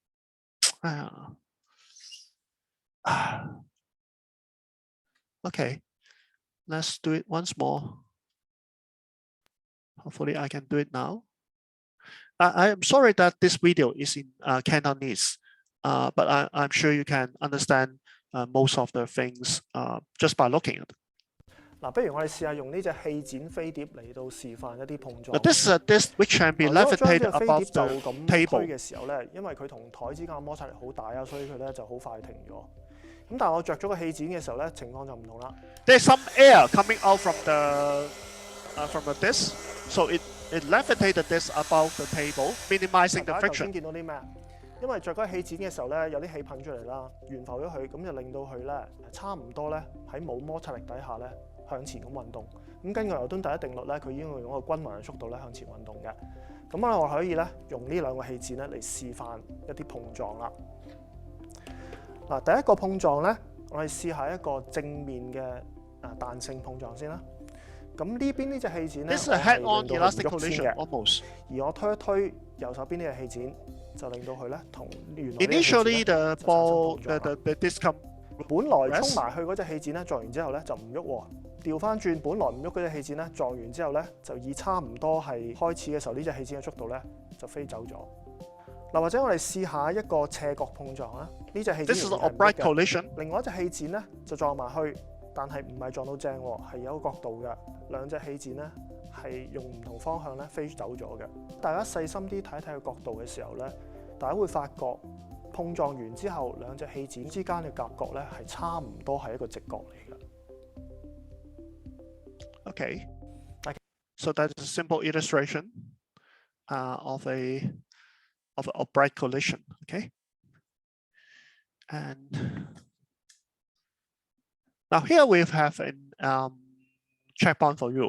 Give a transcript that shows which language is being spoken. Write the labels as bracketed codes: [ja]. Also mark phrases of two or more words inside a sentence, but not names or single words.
[en] Okay, let's do it once more. Hopefully I can do it now. I am sorry that this video is in Cantonese, but I'm sure you can understand most of the things just by looking at it. [yue] 嗱，不如我哋試下用呢隻氣剪飛碟嚟到示範一啲碰撞。 [en] This is a disc which can be levitated above the [yue] 就咁 [en] table [yue] 推嘅時候咧，因為佢同台之間嘅摩擦力好大啊，所以佢咧就好快停咗。咁但係我着咗個氣剪嘅時候咧，情況就唔同啦。 [en] There's some air coming out from the disc, so it levitated the disc above the table, minimizing the [yue] 頭 [en] friction. [yue] 先見到啲咩？因為着嗰個氣剪嘅時候咧，有啲氣噴出嚟啦，懸浮咗佢，咁就令到佢咧差唔多咧喺冇摩擦力底下咧。向前咁運動，咁根據牛頓第一定律咧，佢已經用一個均勻嘅速度咧向前運動嘅。咁我可以咧用呢兩個氣墊咧嚟示範一啲碰撞啦。嗱，第一個碰撞咧，我哋試下一個正面嘅彈性碰撞先啦。咁呢邊呢隻氣墊咧，係令到佢唔喐先嘅。而我推一推右手邊呢隻氣墊，就令到佢咧同原來 [en] Initially the ball the disc come [yue] 本來衝埋去嗰隻氣墊咧撞完之後咧就唔喐喎。調翻轉，本來唔喐嗰隻氣墊咧，撞完之後咧，就以差唔多係開始嘅時候呢隻氣墊嘅速度咧，就飛走咗。嗱，或者我哋試下一個斜角碰撞啦。呢隻氣墊係唔喐嘅，另外一隻氣墊咧就撞埋去，但係唔係撞到正喎，係有個角度嘅。兩隻氣墊咧係用唔同方向咧飛走咗嘅。大家細心啲睇一睇個角度嘅時候咧，大家會發覺碰撞完之後，兩隻氣墊之間嘅夾角咧係差唔多係一個直角嚟嘅。 [en] Okay, so that's a simple illustration of a bright collision. Okay, and now here we have a checkpoint for you.